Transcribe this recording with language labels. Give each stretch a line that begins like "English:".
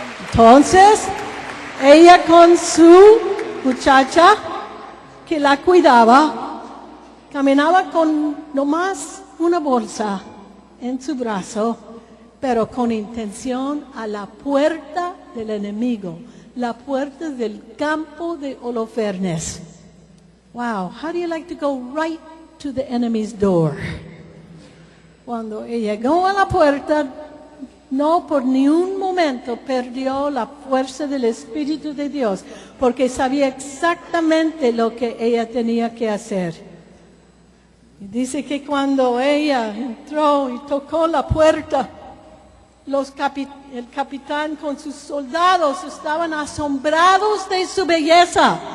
Spanish: Entonces, ella con su muchacha que la cuidaba, caminaba con nomás una bolsa en su brazo, pero con intención a la puerta del enemigo, la puerta del campo de Holofernes.
English: Wow, how do you like to go right to the enemy's door?
Spanish: Cuando ella llegó a la puerta, no por ni un momento perdió la fuerza del Espíritu de Dios, porque sabía exactamente lo que ella tenía que hacer. Y dice que cuando ella entró y tocó la puerta, el capitán con sus soldados estaban asombrados de su belleza.